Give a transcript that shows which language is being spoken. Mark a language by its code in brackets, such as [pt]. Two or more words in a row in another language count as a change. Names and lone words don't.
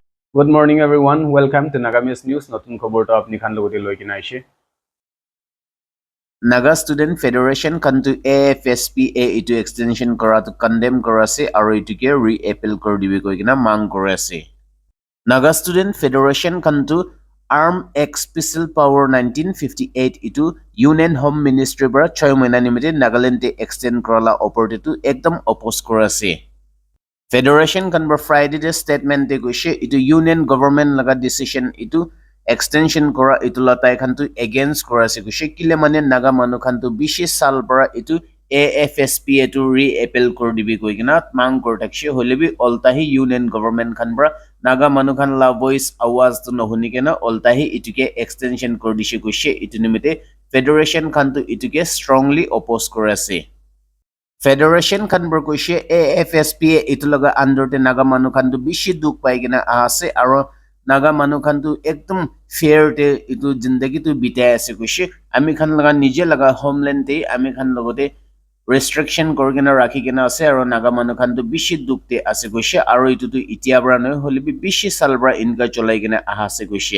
[en] Good morning, everyone. Welcome to Nagamis News. [nag] Notun khobor to apni khan logoti loi kina aise. Naga Student Federation kantu AFSPA itu extension kora tu condemn kora ase aro itu ke re-appeal kor dibe koi kina mang kora ase. Naga Student Federation kantu Arm X Special Power 1958 itu Union Home Ministry bara 6 mahina nimite Nagaland te extend kora la opportunity tu ekdam oppose kora ase. Federation kan bar Friday de statement te goise itu Union Government laga decision itu extension kora itu latai khan tu against kora ase goise kile mane naga manu khan tu 20 sal bara itu AFSPA to re-appeal kor dibi koi kina mang kor takshe holebi oltahi Union Government khan bara naga manu khan la voice awaz tu nohuni kena oltahi ituke extension kor dishe goise itu nimite Federation khan tu ituke [en] strongly oppose [nag] kora ase. Federation khan bar koise AFSPA itu laga under te naga manu khan tu bishi duk pai gina ase aro naga manu khan tu ekdum fair te itu zindagi tu bitai ase koise ami khan laga nije laga homeland te ami khan logote restriction korgena rakhi gina ase aro naga manu khan tu bishi duk te ase koise aro itu tu itia bra noi holibi bishi salbra inga cholai gina ase koise.